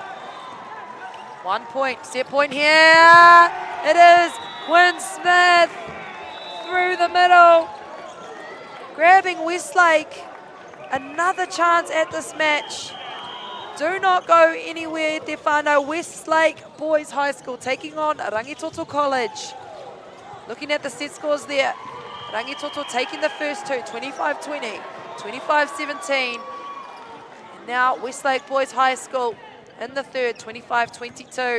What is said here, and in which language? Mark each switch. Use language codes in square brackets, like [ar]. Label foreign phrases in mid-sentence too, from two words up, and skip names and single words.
[en] 1 point, set point here. It is Quinn Smith through the middle, grabbing Westlake. Another chance at this match. Do not go anywhere, [mi] Te whānau. [en] Westlake Boys High School taking on Rangitoto College. Looking at the set scores there, Rangitoto taking the first two, 25-20, 25-17. And now Westlake Boys High School in the third, 25-22.